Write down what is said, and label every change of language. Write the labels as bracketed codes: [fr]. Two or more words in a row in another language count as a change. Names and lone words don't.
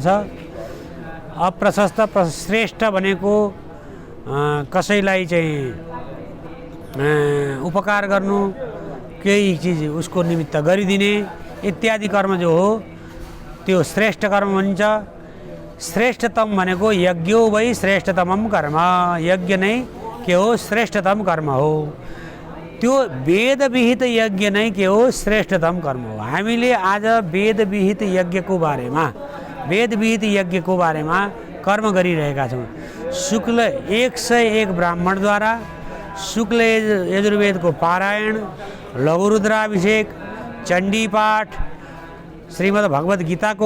[ne] अप्रशस्त श्रेष्ठ भनेको कसैलाई चाहिँ उपकार गर्नु, केही चिज उसको निमित्त गरिदिने इत्यादि कर्म जो हो त्यो श्रेष्ठ कर्म भनिन्छ। श्रेष्ठतम भनेको [sa] यज्ञो वै श्रेष्ठतमम कर्म, [ne] यज्ञ नै के हो श्रेष्ठतम कर्म हो। त्यो वेदविहित यज्ञ नै के हो श्रेष्ठतम कर्म हो। हामीले आज वेदविहित यज्ञको बारेमा कर्म गरिरहेका छौँ। शुक्ल 101 ब्राह्मणद्वारा शुक्ल यजुर्वेदको पारायण, लघुरुद्राभिषेक, चण्डी पाठ, श्रीमद् भगवद् गीताको